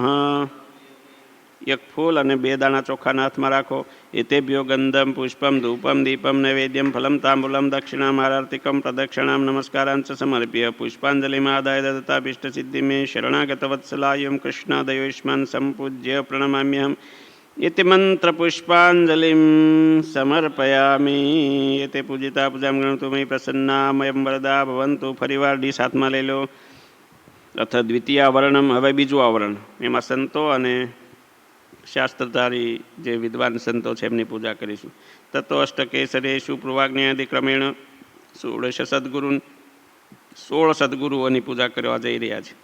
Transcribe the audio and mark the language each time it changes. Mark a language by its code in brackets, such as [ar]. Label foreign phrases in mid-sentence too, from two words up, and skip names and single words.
[gu] એક ફૂલ અને 2 દાણા ચોખાના હાથમાં રાખો. [sa] એતેભ્યો ગંધમ પુષ્પમ ધૂપમ દીપમ નૈવેદ્યમ ફલમ તાંબુલમ દક્ષિણામ આરર્તિકમ પ્રદક્ષિણામ નમસ્કારાંચ સમર્પ્ય પુષ્પાંજલિમાદાય દત્તાભીષ્ટ સિદ્ધિ મે શરણાગત વત્સલાયમ કૃષ્ણાદયોષ્માન સંપૂજ્ય પ્રણમામ્યહમ. इति मंत्र पुष्पांजलिं समर्पयामि. एते पूजिता पूजां गणतु मयि प्रसन्ना मयं वरदा भवन्तु. [gu] फरीवार ડીશ હાથમાં લઈ લો. [sa] અથ દ્વિતીય આવરણમ. [gu] હવે બીજું આવરણ, એમાં સંતો અને શાસ્ત્રધારી જે વિદ્વાન સંતો છે એમની પૂજા કરીશું. [sa] તતો અષ્ટકેસરેષુ પૂર્વાજ્ઞાદિ ક્રમેણ [gu] 16 સદગુરુઓની પૂજા કરવા જઈ રહ્યા છે.